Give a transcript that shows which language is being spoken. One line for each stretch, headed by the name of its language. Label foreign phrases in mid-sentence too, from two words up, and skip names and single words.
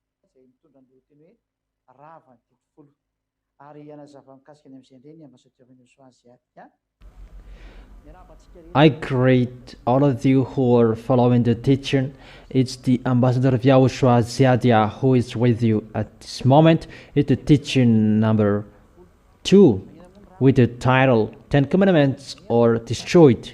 Malagasy: izay mitondra ny lohateny hoe rava ny tetofolo ary anazava mikasika ny amin'izay indray ny ambassadeur-ny YAHVAH.
English: I greet all of you who are following the teaching. It's the ambassador of YAHOSHUAH who is with you at this moment. It's the teaching number 2 with the title 10 Commandments are Destroyed.